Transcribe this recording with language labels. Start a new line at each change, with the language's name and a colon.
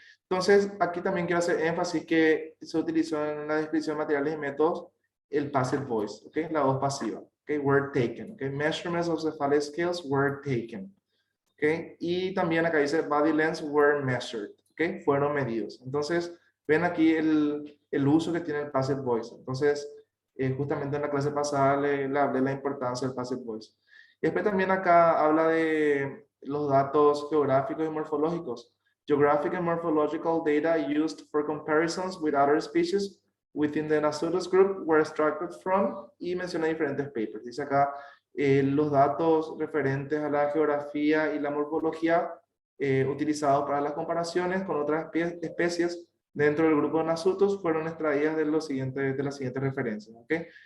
Spanish: Entonces, aquí también quiero hacer énfasis que se utilizó en la descripción de materiales y métodos el passive voice, ¿ok? La voz pasiva, ¿ok?
English: Were taken,
Spanish: ¿ok?
English: Measurements of cephalic scales were taken, ¿ok?
Spanish: Y también acá dice
English: body lengths were measured,
Spanish: ¿ok? Fueron medidos. Entonces, ven aquí el uso que tiene el passive voice. Entonces, justamente en la clase pasada le hablé de la importancia del passive voice. Y después también acá habla de los datos geográficos y morfológicos.
English: Geographic and morphological data used for comparisons with other species within the Nasutos group were extracted from,
Spanish: y menciona diferentes papers. Dice acá, los datos referentes a la geografía y la morfología utilizados para las comparaciones con otras especies dentro del grupo de Nasutos fueron extraídas de las siguientes referencias. ¿Okay?